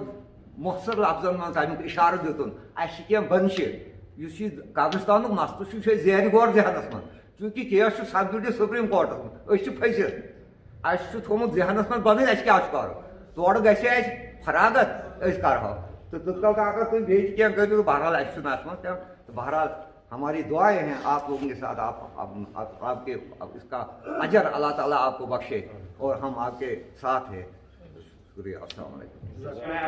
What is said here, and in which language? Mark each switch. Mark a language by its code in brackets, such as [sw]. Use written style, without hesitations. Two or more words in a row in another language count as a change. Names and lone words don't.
[ks] مۄخصر لفظن منٛز امیُک اِشارٕ دِتُن اَسہِ چھِ کینٛہہ بنشہِ یُس یہِ قبرستانُک مسلہٕ چھُ یہِ چھُ اَسہِ زیرِ غور ذہنس منٛز چوٗنٛکہِ کیس چھُ سبجوٗڈِ سُپریٖم کورٹس منٛز أسۍ چھِ پھٔسِتھ اَسہِ چھُ تھوٚومُت ذہنس منٛز بنٲوِتھ اَسہِ کیٛاہ چھُ کرُن تورٕ گژھِ اَسہِ فراغت أسۍ کرہو تہٕ تیُتھ کال اگر تُہۍ بیٚیہِ تہِ کینٛہہ کٔرِو بہرحال اَسہِ چھُنہٕ اَتھ منٛز تہٕ بہرحال [ur] ہماری دعائیں ہیں آپ لوگوں کے ساتھ آپ کے اس کا اجر اللہ تعالیٰ آپ کو بخشے اور ہم آپ کے ساتھ ہیں شکریہ السلام علیکم